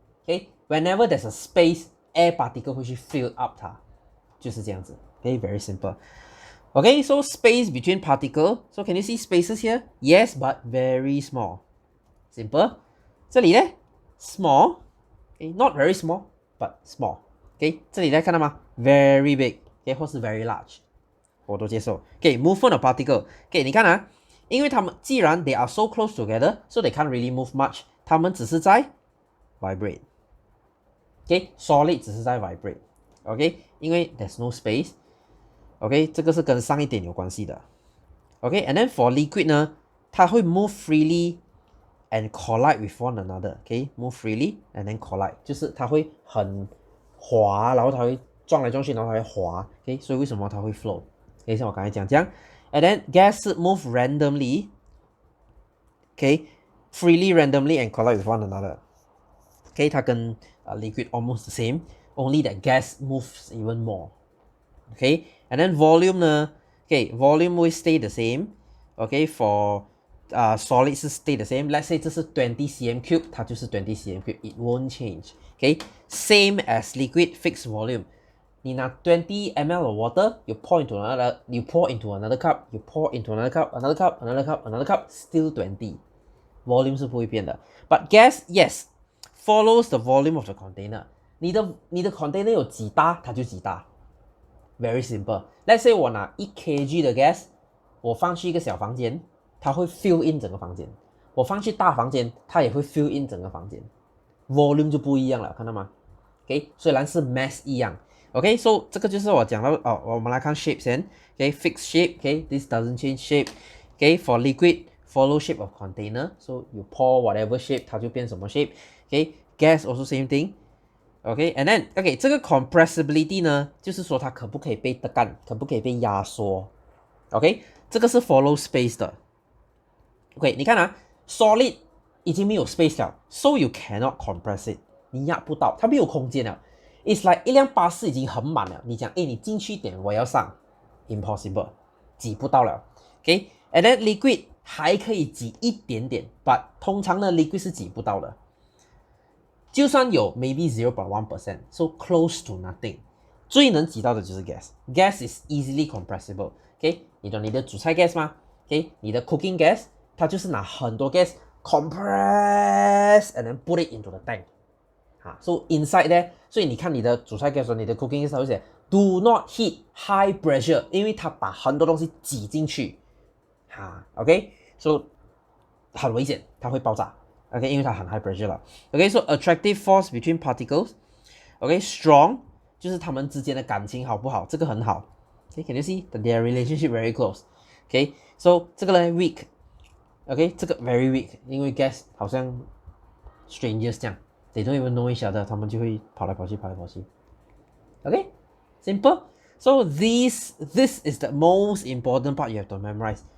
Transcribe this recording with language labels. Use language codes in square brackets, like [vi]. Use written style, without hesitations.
[en] Okay, whenever there's a space， air particle 会去 fill up 它，就是这样子。 Okay, very simple. Okay, so space between particle. So can you see spaces here? Yes, but very small. Simple. 这里呢 small. Okay, not very small, but small. Okay, 这里大家看到吗 ？Very big. Okay, 或是 very large， 我都接受。 Okay, movement of particle. Okay, [zh] 你看啊，因为它们既然 [en] they are so close together, so they can't really move much. [zh] 它们只是在 vibrate. [en] Okay, solid 只是在 vibrate. Okay, 因为 there's no space. Okay, 这个是跟上一点有关系的。Okay, and then for liquid 呢，它会 move freely and collide with one another. [zh] Okay, move freely and then collide， 就是它会很滑，然后它会撞来撞去，然后它会滑。 Okay, 所以为什么它会 flow？ Okay, 像我刚才讲这样。 [en] And then gas 是 move randomly. Okay, freely randomly and collide with one another. Okay, [zh] 它跟 [en] liquid almost the same, only that gas moves even more. Okay, and then volume 呢 Okay, volume will stay the same. Okay, for solid 是 stay the same. Let's say [zh] 这是20 cm cube， 它就是20 cm cube. [en] It won't change. Okay, same as liquid fixed volume. [zh] 你拿20 ml of water, [en] you pour into another cup, you pour into another cup, another cup, another cup, another cup, still 20. Volume [zh] 是不会变的。 [en] But gas, yes, follows the volume of the container. [zh] 你的 container 有几大，它就几大。Very simple. Let's say 我拿1 kg 的 gas， 我放去一个小房间，它会 fill in 整个房间。我放去大房间，它也会 fill in 整个房间。Volume 就不一样了，看到吗 [en] OK， 虽然是 mass 一样 ，OK，so 这个就是我讲到哦，我们来看 shape 先 ，OK，fixed shape，OK，this doesn't change shape，OK，for liquid follow shape of container，so you pour whatever shape [zh] 它就变什么 [en] shape，OK，gas also same thing。OK，and then OK， 这个 compressibility 呢，就是说它可不可以被的干，可不可以被压缩 ？OK， 这个是 follow space 的。 [zh] OK， 你看啊 ，solid 已经没有 space 了 ，so [en] you cannot compress it， [zh] 你压不到，它没有空间了。 [en] It's like [zh] 一辆巴士已经很满了，你讲，诶，你进去一点，我要上 ，impossible， 挤不到了。 OK，and then liquid 还可以挤一点点 ，but 通常呢 liquid 是挤不到的。就算有 maybe 0.1%， so close to nothing。 [en] 最能挤到的就是 gas。gas is easily compressible。OK， [zh] 你懂你的煮菜 [en] gas 吗 ？OK， 你的 cooking gas， 它就是拿很多 gas compress and then put it into the tank。 [zh] so inside there， 所以你看你的煮菜 gas， 你的 cooking gas 会写 do not heat high pressure， 因为它把很多东西挤进去。 OK，so 很危险，它会爆炸。 OK， 因为它很 high pressure 了。 [en] OK，so attractive force between particles。OK，strong 就是它们之间的感情好不好？ [zh] 这个很好。 [en] OK，can you see that their relationship very close？OK，so 这个呢 weak。OK， 这个 very weak， 因为 gas 好像 strangers 这样 ，they don't even know each other， [zh] 他们就会跑来跑去，跑来跑去。 [en] OK，simple。 So this is the most important part you have to memorize.